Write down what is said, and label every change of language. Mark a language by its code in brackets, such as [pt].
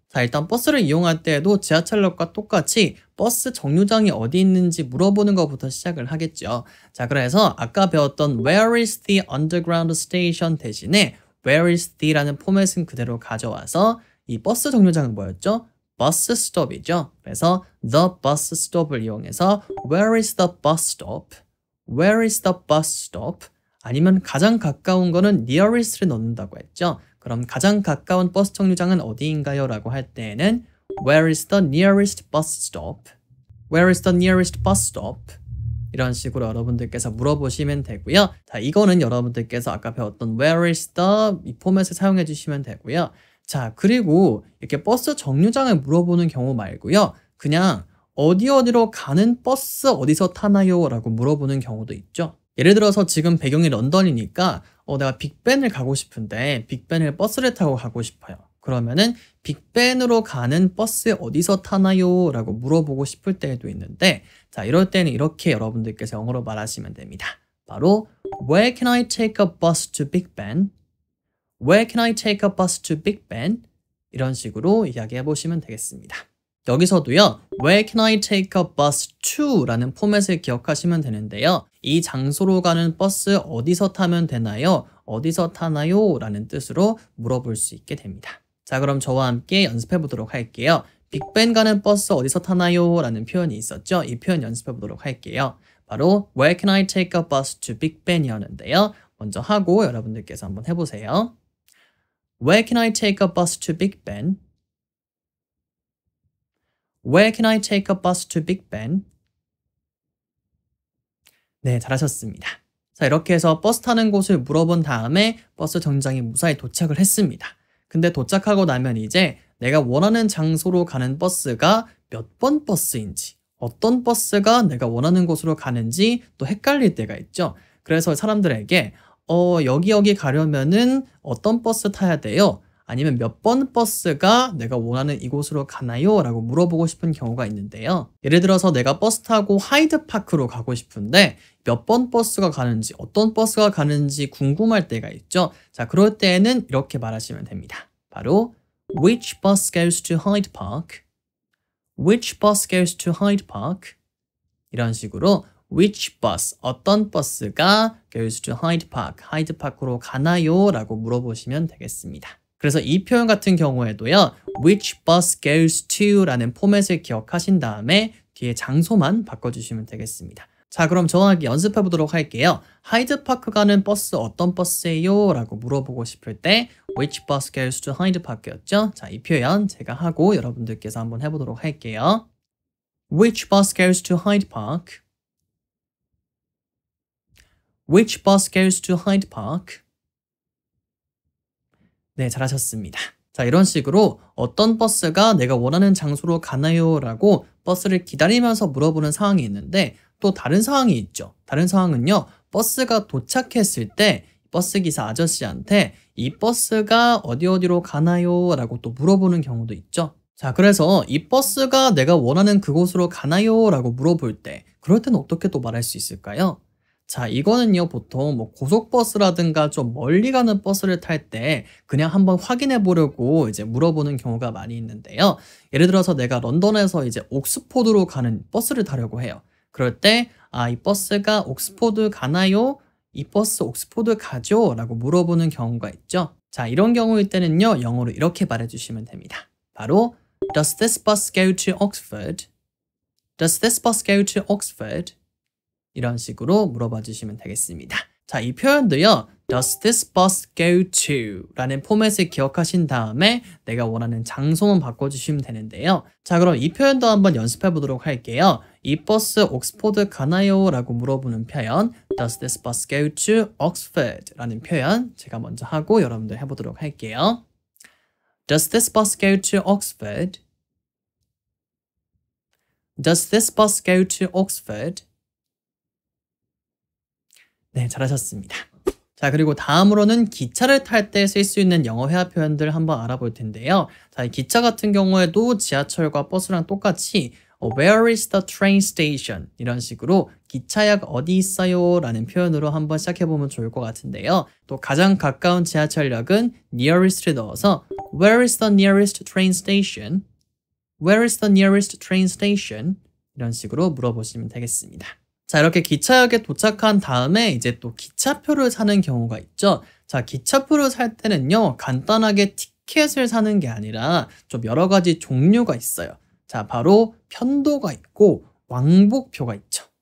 [ko] 자, 일단 버스를 이용할 때에도 지하철역과 똑같이 버스 정류장이 어디 있는지 물어보는 것부터 시작을 하겠죠. 자, 그래서 아까 배웠던 [en] Where is the underground station [ko] 대신에 [en] Where is the [ko] 라는 포맷은 그대로 가져와서 이 버스 정류장은 뭐였죠? 버스 스톱이죠. 그래서 [en] the bus stop을 [ko] 이용해서 [en] Where is the bus stop? Where is the bus stop? [ko] 아니면 가장 가까운 거는 nearest를 넣는다고 했죠. 그럼 가장 가까운 버스 정류장은 어디인가요? 라고 할 때에는 [en] Where is the nearest bus stop? Where is the nearest bus stop? [ko] 이런 식으로 여러분들께서 물어보시면 되고요. 자, 이거는 여러분들께서 아까 배웠던 [en] Where is the [ko] 이 포맷을 사용해 주시면 되고요. 자, 그리고 이렇게 버스 정류장을 물어보는 경우 말고요. 그냥 어디로 가는 버스 어디서 타나요? 라고 물어보는 경우도 있죠. 예를 들어서 지금 배경이 런던이니까 내가 빅벤을 가고 싶은데 빅벤을 버스를 타고 가고 싶어요. 그러면은 빅벤으로 가는 버스 어디서 타나요? 라고 물어보고 싶을 때도 있는데 자, 이럴 때는 이렇게 여러분들께서 영어로 말하시면 됩니다. 바로 [en] Where can I take a bus to Big Ben? Where can I take a bus to Big Ben? [ko] 이런 식으로 이야기해 보시면 되겠습니다. 여기서도요, [en] Where can I take a bus to? [ko] 라는 포맷을 기억하시면 되는데요. 이 장소로 가는 버스 어디서 타면 되나요? 어디서 타나요? 라는 뜻으로 물어볼 수 있게 됩니다. 자, 그럼 저와 함께 연습해 보도록 할게요. 빅벤 가는 버스 어디서 타나요? 라는 표현이 있었죠. 이 표현 연습해 보도록 할게요. 바로 [en] Where can I take a bus to Big Ben이었는데요. [ko] 먼저 하고 여러분들께서 한번 해보세요. [en] Where can I take a bus to Big Ben? Where can I take a bus to Big Ben? [ko] 네, 잘하셨습니다. 자, 이렇게 해서 버스 타는 곳을 물어본 다음에 버스 정류장에 무사히 도착을 했습니다. 근데 도착하고 나면 이제 내가 원하는 장소로 가는 버스가 몇 번 버스인지, 어떤 버스가 내가 원하는 곳으로 가는지 또 헷갈릴 때가 있죠. 그래서 사람들에게 여기 가려면은 어떤 버스 타야 돼요? 아니면 몇 번 버스가 내가 원하는 이곳으로 가나요? 라고 물어보고 싶은 경우가 있는데요. 예를 들어서 내가 버스 타고 하이드파크로 가고 싶은데 몇 번 버스가 가는지, 어떤 버스가 가는지 궁금할 때가 있죠. 자, 그럴 때에는 이렇게 말하시면 됩니다. 바로 [en] Which bus goes to Hyde Park? Which bus goes to Hyde Park? [ko] 이런 식으로 [en] Which bus, [ko] 어떤 버스가 [en] goes to Hyde Park, [ko] 하이드파크로 가나요? 라고 물어보시면 되겠습니다. 그래서 이 표현 같은 경우에도요, [en] which bus goes to [ko] 라는 포맷을 기억하신 다음에 뒤에 장소만 바꿔주시면 되겠습니다. 자, 그럼 저와 함께 연습해 보도록 할게요. 하이드파크 가는 버스 어떤 버스예요? 라고 물어보고 싶을 때 [en] which bus goes to Hyde Park였죠? [ko] 자, 이 표현 제가 하고 여러분들께서 한번 해보도록 할게요. [en] Which bus goes to Hyde Park? Which bus goes to Hyde Park? [ko] 네, 잘하셨습니다. 자, 이런 식으로 어떤 버스가 내가 원하는 장소로 가나요? 라고 버스를 기다리면서 물어보는 상황이 있는데 또 다른 상황이 있죠. 다른 상황은요, 버스가 도착했을 때 버스기사 아저씨한테 이 버스가 어디로 가나요? 라고 또 물어보는 경우도 있죠. 자, 그래서 이 버스가 내가 원하는 그곳으로 가나요? 라고 물어볼 때 그럴 때는 어떻게 또 말할 수 있을까요? 자, 이거는요, 보통 뭐 고속버스라든가 좀 멀리 가는 버스를 탈 때 그냥 한번 확인해 보려고 이제 물어보는 경우가 많이 있는데요. 예를 들어서 내가 런던에서 이제 옥스포드로 가는 버스를 타려고 해요. 그럴 때, 이 버스가 옥스포드 가나요? 이 버스 옥스포드 가죠? 라고 물어보는 경우가 있죠. 자, 이런 경우일 때는요, 영어로 이렇게 말해주시면 됩니다. 바로, [en] Does this bus go to Oxford? Does this bus go to Oxford? [ko] 이런 식으로 물어봐 주시면 되겠습니다. 자, 이 표현도요, [en] Does this bus go to? [ko] 라는 포맷을 기억하신 다음에 내가 원하는 장소만 바꿔주시면 되는데요. 자, 그럼 이 표현도 한번 연습해 보도록 할게요. 이 버스 옥스포드 가나요? 라고 물어보는 표현, [en] Does this bus go to Oxford? [ko] 라는 표현 제가 먼저 하고 여러분들 해보도록 할게요. [en] Does this bus go to Oxford? Does this bus go to Oxford? [ko] 네, 잘하셨습니다. 자, 그리고 다음으로는 기차를 탈 때 쓸 수 있는 영어 회화 표현들 한번 알아볼 텐데요. 자, 이 기차 같은 경우에도 지하철과 버스랑 똑같이 [en] Where is the train station? [ko] 이런 식으로 기차역 어디 있어요? 라는 표현으로 한번 시작해보면 좋을 것 같은데요. 또 가장 가까운 지하철역은 [en] nearest를 [ko] 넣어서 [en] Where is the nearest train station? Where is the nearest train station? [ko] 이런 식으로 물어보시면 되겠습니다. 자, 이렇게 기차역에 도착한 다음에 이제 또 기차표를 사는 경우가 있죠. 자, 기차표를 살 때는요, 간단하게 티켓을 사는 게 아니라 좀 여러 가지 종류가 있어요. 자, 바로 편도가 있고 왕복표가 있죠.